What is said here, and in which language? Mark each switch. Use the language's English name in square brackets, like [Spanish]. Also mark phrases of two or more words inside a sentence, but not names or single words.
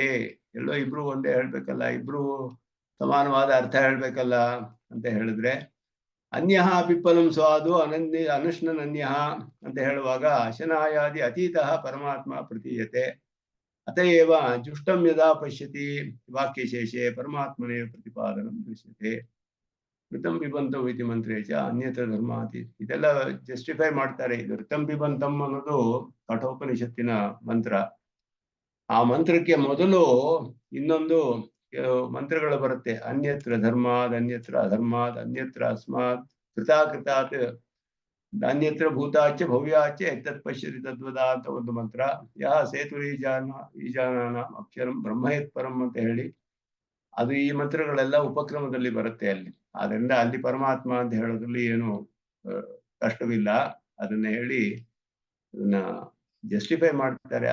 [Kannada] ಎಲ್ಲೋ ಇಬ್ರು ಒಂದೇ ಹೇಳ್ಬೇಕಲ್ಲ, ಇಬ್ರು ಸಮಾನವಾದ ಅರ್ಥ ಹೇಳ್ಬೇಕಲ್ಲ ಅಂತ ಹೇಳಿದ್ರೆ, [Sanskrit] ಅನ್ಯಃ ಪಿಪ್ಪಲಂ ಸ್ವಾದು ಅನಶ್ನನ್ಯಃ [Kannada] ಅಂತ ಹೇಳುವಾಗ [Sanskrit] ಅಶನಾಯಾದಿ ಅತೀತಃ ಪರಮಾತ್ಮ ಪ್ರತೀಯತೆ. ಅತಯೇವ ಜುಷ್ಟಂ ಯದಾ ಪಶ್ಯತಿ ವಾಕ್ಯಶೇಷೆ ಪರಮಾತ್ಮನೇ ಪ್ರತಿಪಾದನಂ ದೃಶ್ಯತೆ. ಋತಂ ಬಿಬಂತಂ ಇತಿ ಮಂತ್ರೇ ಚ ಅನ್ಯತ್ರ ಧರ್ಮಾತಿ. [Kannada] ಇದೆಲ್ಲ ಜಸ್ಟಿಫೈ ಮಾಡ್ತಾರೆ. ಇದು [Sanskrit] ಋತಂ ಬಿಬಂತಂ [Kannada] ಅನ್ನೋದು ಕಠೋಪನಿಷತ್ತಿನ ಮಂತ್ರ. ಆ ಮಂತ್ರಕ್ಕೆ ಮೊದಲು ಇನ್ನೊಂದು ಮಂತ್ರಗಳು ಬರುತ್ತೆ. [Sanskrit] ಅನ್ಯತ್ರ ಧರ್ಮಾದ್, ಅನ್ಯತ್ರ ಅಧರ್ಮಾದ್, ಅನ್ಯತ್ರ ಅಸ್ಮಾತ್, ಕೃತಾಕೃತಾತ್, ಅನ್ಯತ್ರ ಭೂತಾಚ ಭವ್ಯಾಚ ಎತ್ತತ್ ಪಶ್ಯತಿ ತದ್ವದ [Kannada] ಅಂತ ಒಂದು ಮಂತ್ರ. [Sanskrit] ಯಾ ಸೇತು ಈಜಾನ ಅಕ್ಷರಂ ಬ್ರಹ್ಮಯತ್ ಪರಂ [Kannada] ಅಂತ ಹೇಳಿ ಅದು ಈ ಮಂತ್ರಗಳೆಲ್ಲ ಉಪಕ್ರಮದಲ್ಲಿ ಬರುತ್ತೆ ಅಲ್ಲಿ. ಆದ್ರಿಂದ ಅಲ್ಲಿ ಪರಮಾತ್ಮ ಅಂತ ಹೇಳೋದ್ರಲ್ಲಿ ಏನು ಕಷ್ಟವಿಲ್ಲ. ಅದನ್ನ ಹೇಳಿ ಅದನ್ನ ಜಸ್ಟಿಫೈ ಮಾಡ್ತಾರೆ.